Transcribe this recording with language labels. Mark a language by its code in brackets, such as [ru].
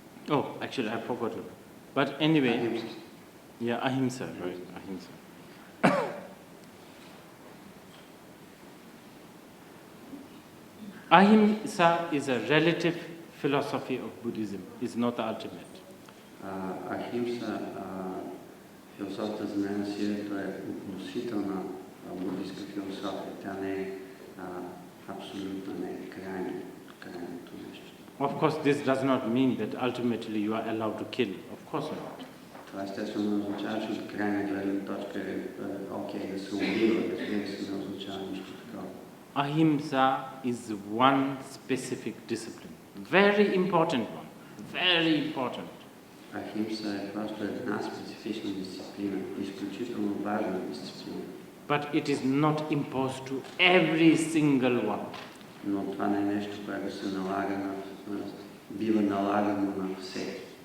[en] Oh, actually, I forgot it. But anyway, yeah, ahimsa, right? Ahimsa. Ahimsa is a relative philosophy of Buddhism. It's not the ultimate. [bg] Ахимса, философията за мен си е относителна буддийска философия. Тя не е абсолютно, не е крайното нещо. [en] Of course, this does not mean that ultimately you are allowed to kill. Of course not. [bg] Това естествено не означава, че от крайна гледна точка е окей да се убива, разбира се, не означава нищо такова. [en] Ahimsa is one specific discipline. Very important one. Very important. [bg] Ахимса е просто една специфична дисциплина, изключително важна дисциплина. But it is not imposed to every single one. Но това не е нещо, което се налага бива налагано на всеки.